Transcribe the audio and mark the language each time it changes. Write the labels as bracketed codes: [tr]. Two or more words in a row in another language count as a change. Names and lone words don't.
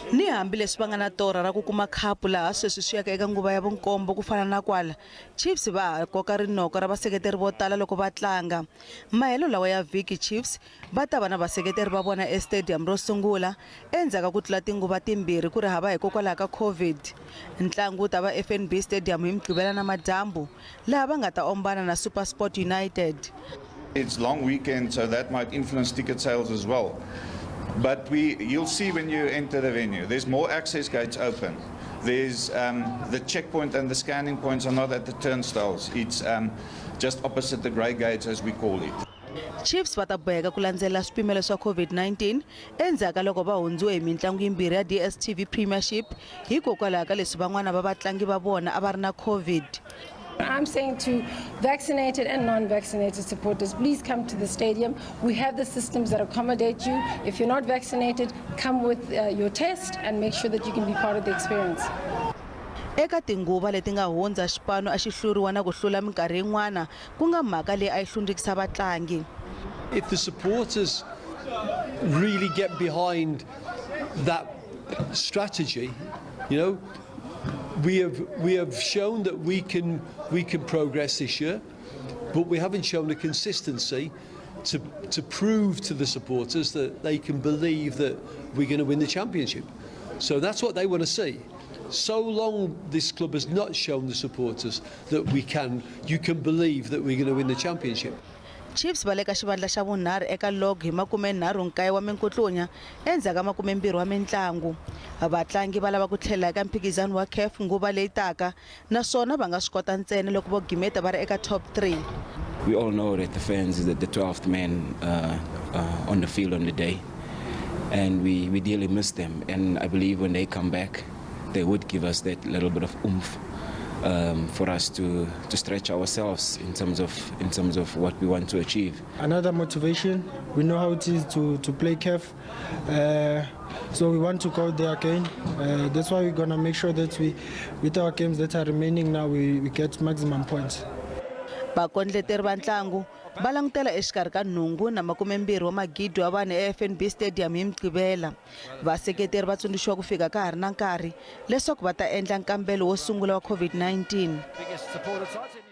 [ts] Ni hambi leswi va nga na tora ra ku kuma khapu laha sweswi swi yaka eka nguva ya vunkombo ku fana na kwala, Chiefs va ha koka rinoko ra vaseketeri vo tala loko va tlanga. Mahelo lawa ya vhiki Chiefs va ta va na vaseketeri va vona estadium ro sungula endzhaku ku tlula tinguva timbirhi ku ri hava hikokwalaho ka COVID. Ntlangu wu ta va eFNB stadium hi Muqhivela na madyambu laha va nga ta ombana na Supersport United. [en] It's long weekend, so that might influence ticket sales as well. But you'll see when you enter the venue, there's more access gates open. There's the checkpoint and the scanning points are not at the turnstiles. It's just opposite the grey gates, as we call it. [ts] Chiefs va ta boheka ku landzela swipimelo swa COVID-19 endzhaku loko va hundziwe hi mintlangu yimbirhi ya DStv Premiership hikokwalaho ka leswi van'wana va vatlangi va vona a va ri na COVID. [en] I'm saying to vaccinated and non-vaccinated supporters, please come to the stadium. We have the systems that accommodate you. If you're not vaccinated, come with your test and make sure that you can be part of the experience. [ts] Eka tinguva leti nga hundza xipanu a xi hluriwa na ku hlula minkarhi yin'wana ku nga mhaka leyi a yi hlundzukisa vatlangi. [en] If the supporters really get behind that strategy, you know, we have shown that we can progress this year, but we haven't shown the consistency to prove to the supporters that they can believe that we're going to win the championship. So that's what they want to see. So long this club has not shown the supporters that you can believe that we're going to win the championship. [ts] Chiefs va le ka xivandla xa vunharhu eka log hi 39 wa minkutlunya endzhaku ka 20 wa mitlangu. Vatlangi va lava ku tlhela eka mphikizano wa CAF nguva leyi taka naswona va nga swi kota ntsena loko vo gimeta va ri eka top 3. [en] We all know that the fans is the 12th man on the field on the day, and we dearly miss them, and I believe when they come back they would give us that little bit of oomph for us to stretch ourselves in terms of what we want to achieve. Another motivation, we know how it is to play CAF, so we want to go there again. That's why we're going to make sure that with our games that are remaining now, we get maximum points. [ts] Vakondleteri va ntlangu va langutela exikarhi ka ntungu na 20 wa magidi wa vanhu eFNB stadium hi Muqhivela. Vaseketeri va tsundzuxiwa ku fika ka ha ri na nkarhi leswaku va ta endla nkambelo wo sungula wa COVID-19.